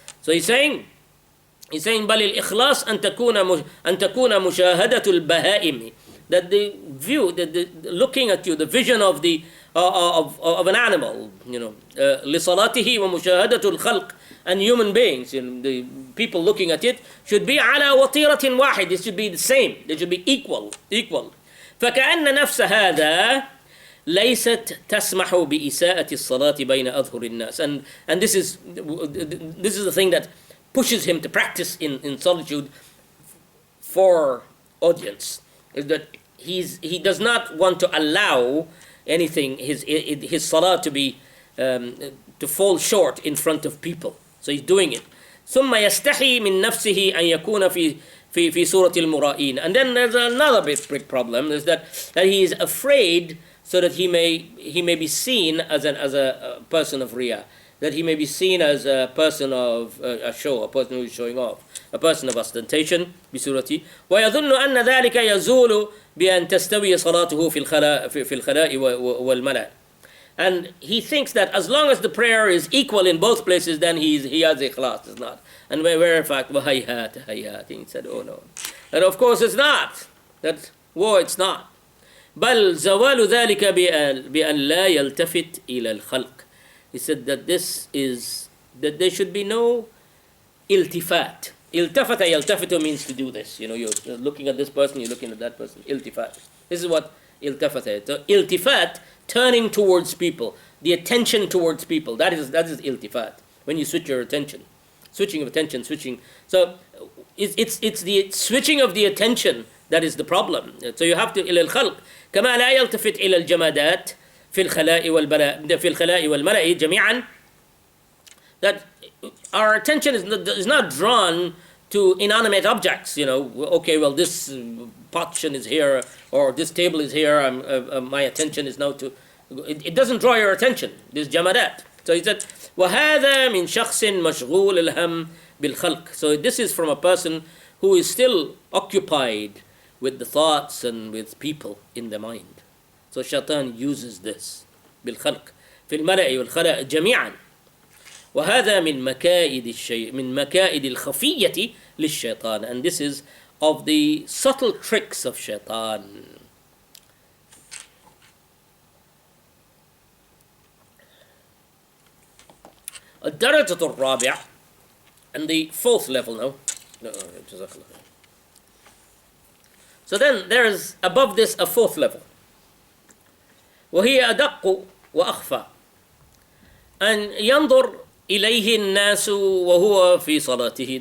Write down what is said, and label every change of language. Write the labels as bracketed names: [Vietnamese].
[English] So he's saying [Arabic] بل الإخلاص أن تكون مشاهدة البهائم, [English] that the view, the looking at you, the vision of the of an animal, [Arabic] لصلاته ومشاهدة الخلق, [English] and human beings, the people looking at it should be [Arabic] على وطيرة واحد. [English] It should be the same. They should be equal. [Arabic] فكأن نفس هذا ليست تسمح بإساءة الصلاة بين أظهر الناس. [English] And this is the thing that pushes him to practice in solitude for audience, is that he does not want to allow anything, his salah to be to fall short in front of people. So he's doing it. [Arabic] ثم يستحي من نفسه أن يكون في صورة المرائين. [English] And then there's another big problem, is that he is afraid so that he may be seen as a person of riyah, that he may be seen as a person of a show, a person who is showing off, a person of ostentation [Arabic] بصورته. ويظن أن ذلك يزول بأن تستوي صلاته في الخلاء والملأ. [English] And he thinks that as long as the prayer is equal in both places, then he has ikhlas. It's not. And where in fact, hayat, he said, oh no. And of course it's not. It's not. [Arabic] بل زوال ذلك بأن لا يلتفت إلى الخلق. [English] He said that that there should be no iltifat. Iltafata yaltafitu means to do this. You're looking at this person, you're looking at that person. Iltifat. This is what iltafata is. So iltifat, turning towards people, the attention towards people. That is iltifat. When you switch your attention, switching of attention. So it's the switching of the attention that is the problem. So you have to [Arabic] إلى الخلق كما لا يلتفت إلى الجمادات في الخلاء والملأ جميعا. [English] That our attention is not drawn to inanimate objects. Okay, well, this pot is here, or this table is here. My attention is now to. It doesn't draw your attention. This jamadat. So he said, [Arabic] وهذا من شخص مشغول الهم بالخلق. [English] So this is from a person who is still occupied with the thoughts and with people in the mind. So Shaytan uses this [Arabic] بالخلق في الملأ والخلاء جميعا. وهذا من مكائد الخفية للشيطان. [English] And this is of the subtle tricks of Shaytan. [Arabic] الدرجة الرابعة, [English] and the fourth level now. So then there is above this a fourth level. [Arabic] وهي أدق وأخفى. أن ينظر إليه الناس وهو في صلاته.